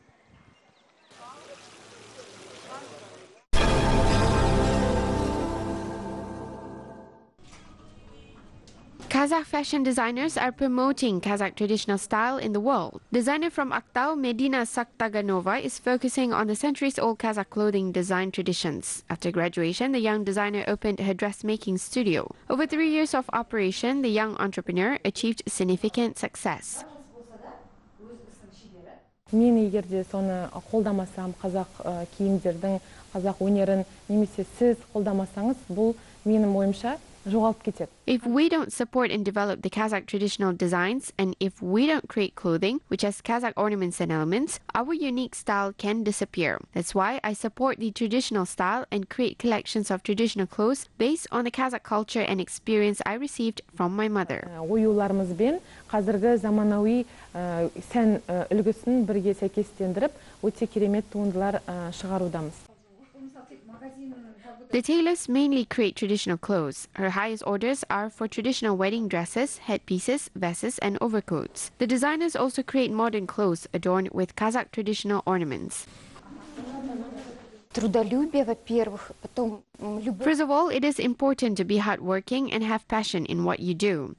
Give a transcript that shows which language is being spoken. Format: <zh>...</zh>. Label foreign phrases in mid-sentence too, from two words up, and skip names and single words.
<en>Kazakh fashion designers are promoting Kazakh traditional style in the world. Designer from Aktau, Medina Saktaganova, is focusing on the centuries-old Kazakh clothing design traditions. After graduation, the young designer opened her dressmaking studio. Over 3 years of operation, the young entrepreneur achieved significant success.</en> <kk>Мен егерде соны қолдамасам, қазақ киімдердің, қазақ өнерін немесе сіз қолдамасаңыз, бұл менің ойымша жоғалып кетеді.</kk> <en>If we don't support and develop the Kazakh traditional designs, and if we don't create clothing which has Kazakh ornaments and elements, our unique style can disappear. That's why I support the traditional style and create collections of traditional clothes based on the Kazakh culture and experience I received from my mother.</en> <kk>Оюларымызбен қазіргі заманауи сән үлгісін бірге сәйкестендіріп, өте керемет туындылар шығарудамыз.</kk> <en>The tailors mainly create traditional clothes. Her highest orders are for traditional wedding dresses, headpieces, vests, and overcoats. The designers also create modern clothes adorned with Kazakh traditional ornaments. First of all, it is important to be hardworking and have passion in what you do.</en>